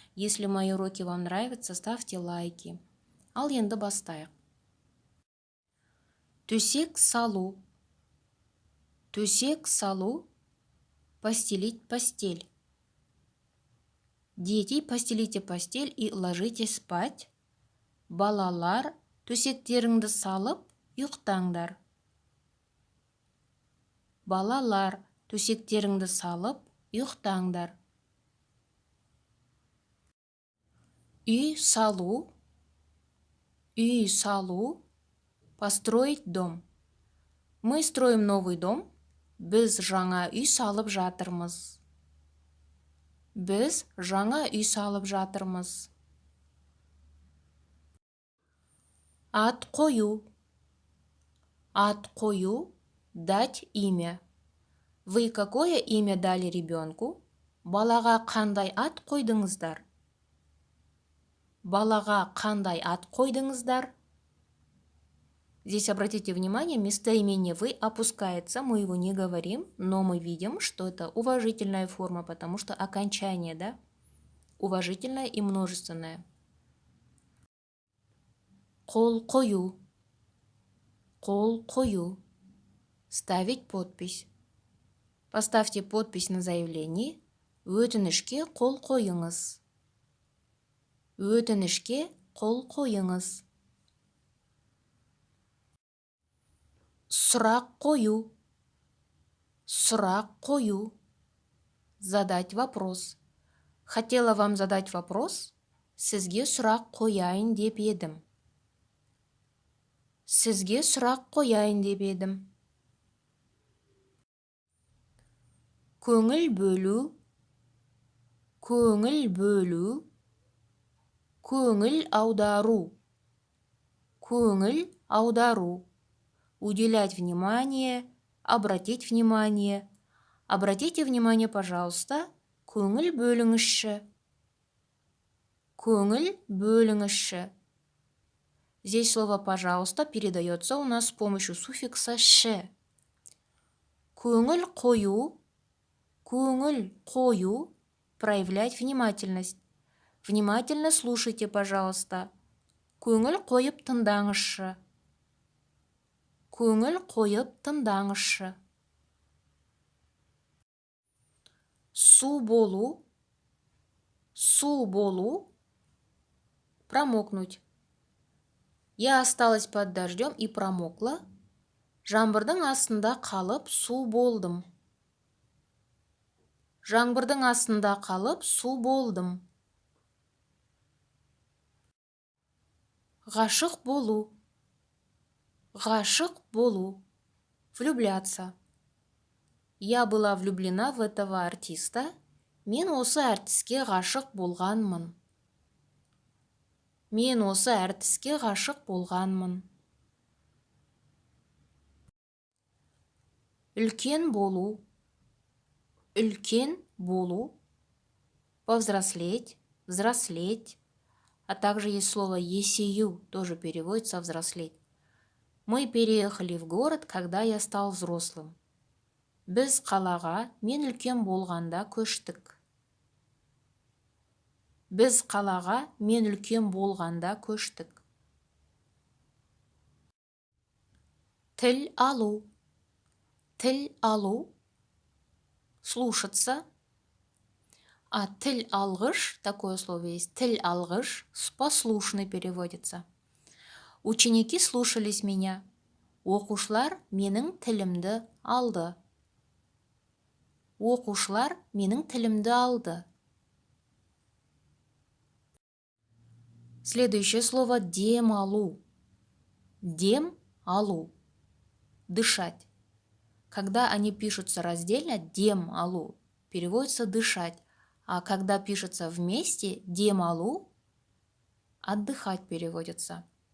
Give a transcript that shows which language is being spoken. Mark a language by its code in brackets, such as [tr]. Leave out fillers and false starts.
[ru] Если мои уроки вам нравятся, ставьте лайки. [kk] Ал енді бастайық. Төсек салу. Төсек салу. [ru] Постелить постель. Дети, постелите постель и ложитесь спать. [kk] Балалар, төсектеріңді салып, ұйықтаңдар. Балалар, төсектеріңді салып, ұйықтаңдар. Үй салу. Үй салу. [ru] Построить дом. Мы строим новый дом. [kk] Біз жаңа үй салып жатырмыз. Біз жаңа үй салып жатырмыз. Ат қою. Ат қою. [ru] Дать имя. Вы какое имя дали ребенку? [kk] Балаға қандай ат қойдыңыздар? Балаға қандай ат қойдыңыздар? [ru] Здесь обратите внимание, местоимение «вы» опускается, мы его не говорим, но мы видим, что это уважительная форма, потому что окончание, да? Уважительное и множественное. [kk] Қол қою. Қол қою. [ru] Ставить подпись. Поставьте подпись на заявлении. [kk] Өтінішке қол қойыңыз. Өтінішке қол қойыңыз. Сұрақ қою. Сұрақ қою. [ru] Задать вопрос. Хотела вам задать вопрос. [kk] Сізге сұрақ қояйын деп едім. Сізге сұрақ қояйын деп едім. Көңіл бөлу. Көңіл бөлу. Көңіл аудару. Көңіл аудару. [ru] Уделять внимание, обратить внимание. Обратите внимание, пожалуйста, [kk] көңіл бөліңізші. Көңіл бөліңізші. [ru] Здесь слово «пожалуйста» передается у нас с помощью суффикса «ш». [kk] Көңіл қою. Көңіл қою. [ru] Проявлять внимательность. Внимательно слушайте, пожалуйста. [kk] Көңіл қойып тыңдаңызшы. Көңіл қойып тыңдаңызшы. Су болу. Су болу. Промокнуть. [ru] Я осталась под дождем и промокла. [kk] Жаңбырдың астында қалып су болдым. Жаңбырдың астында қалып су болдым. Ғашық болу. Ғашық болу. Влюбляться. [ru] Я была влюблена в этого артиста. [kk] Мен осы әртіске ғашық болғанмын. Мен осы әртіске ғашық болғанмын. Үлкен болу. Үлкен болу. [ru] Повзрослеть, взрослеть. А также есть слово «есею», тоже переводится «взрослеть». Мы переехали в город, когда я стал взрослым. [kk] Біз қалаға мен үлкен болғанда көштік. Біз қалаға мен үлкен болғанда көштік. Тіл алу. Тіл алу. Слушаться. [ru] А тіл алғыш, такое слово есть, тіл алғыш, послушный переводится. Ученики слушались меня. [kk] Оқушылар менің тілімді алды. Оқушылар менің тілімді алды. [ru] Следующее слово [kk] дем алу. Дем алу. Дышать. [ru] Когда они пишутся раздельно, дем алу, переводится дышать. А когда пишется вместе, дем алу, отдыхать переводится.